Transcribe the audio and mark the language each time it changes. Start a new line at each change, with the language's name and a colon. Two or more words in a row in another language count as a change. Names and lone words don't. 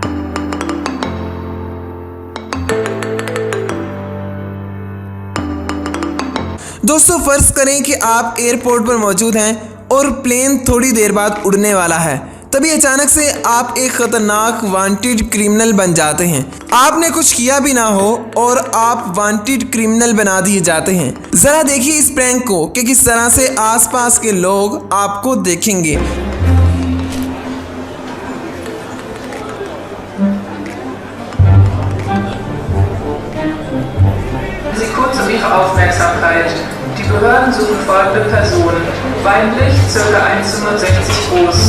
Hindi: दोस्तों फर्ज करें कि आप एयरपोर्ट पर मौजूद हैं और प्लेन थोड़ी देर बाद उड़ने वाला है, तभी अचानक से आप एक खतरनाक
English: wanted criminal
Hindi: बन जाते हैं। आपने कुछ किया भी ना हो और आप
English: wanted criminal
Hindi: बना दिए जाते हैं। ज़रा देखिए इस प्रैंक को कि किस तरह से आसपास के लोग आपको देखेंगे।
German: Kurz um Ihre Aufmerksamkeit. Die Behörden suchen folgende Personen. Weiblich, ca. 1,65 groß.